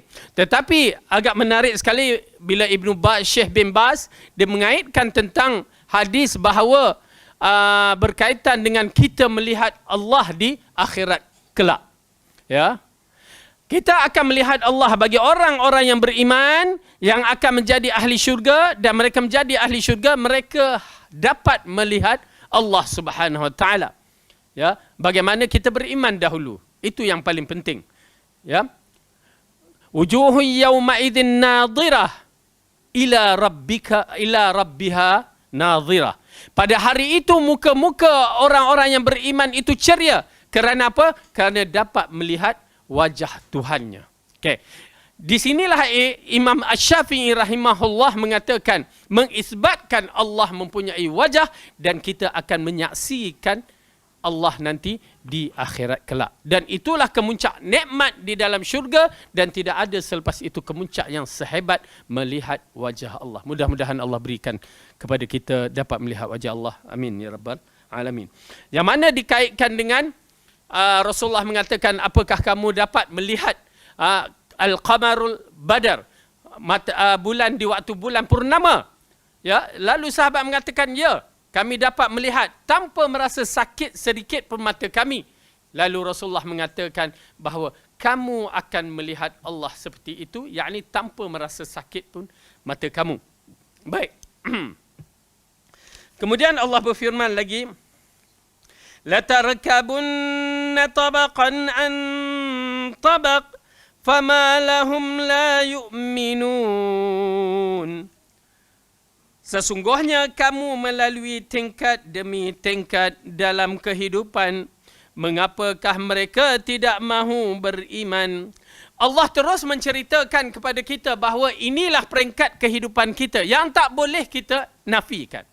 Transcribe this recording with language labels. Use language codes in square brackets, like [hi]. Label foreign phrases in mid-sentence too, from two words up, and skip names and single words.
[ms] Tetapi agak menarik sekali bila Ibnu Baz, Syekh bin Baz, dia mengaitkan tentang hadis bahawa berkaitan dengan kita melihat Allah di akhirat kelak. Ya. Kita akan melihat Allah bagi orang-orang yang beriman, yang akan menjadi ahli syurga, dan mereka menjadi ahli syurga, mereka dapat melihat Allah [ar] سبحانه وتعالى. [ms] Ya, bagaimana kita beriman dahulu. Itu yang paling penting. Ya. [ar] وجوه يومئذ ناضرة إلى ربها ناظرة. [ms] Pada hari itu muka-muka orang-orang yang beriman itu ceria. Kerana apa? Kerana dapat melihat wajah Tuhannya. Okey. Di sinilah Imam Asy-Syafi'i rahimahullah mengatakan, mengisbatkan Allah mempunyai wajah dan kita akan menyaksikan Allah nanti di akhirat kelak. Dan itulah kemuncak nikmat di dalam syurga dan tidak ada selepas itu kemuncak yang sehebat melihat wajah Allah. Mudah-mudahan Allah berikan kepada kita dapat melihat wajah Allah. [ar] آمين يا رب العالمين. [ms] Yang mana dikaitkan dengan Rasulullah mengatakan, apakah kamu dapat melihat [ar] القمر البدر, [ms] bulan di waktu bulan purnama? Ya, lalu sahabat mengatakan, ya, kami dapat melihat tanpa merasa sakit sedikit pun mata kami. Lalu Rasulullah mengatakan bahawa kamu akan melihat Allah seperti itu, yakni tanpa merasa sakit pun mata kamu. Baik. Kemudian Allah berfirman lagi, [ar] لتركبن طبقا عن طبق فما لهم لا يؤمنون. [ms] Sesungguhnya kamu melalui tingkat demi tingkat dalam kehidupan. Mengapakah mereka tidak mahu beriman? Allah terus menceritakan kepada kita bahawa inilah peringkat kehidupan kita yang tak boleh kita nafikan.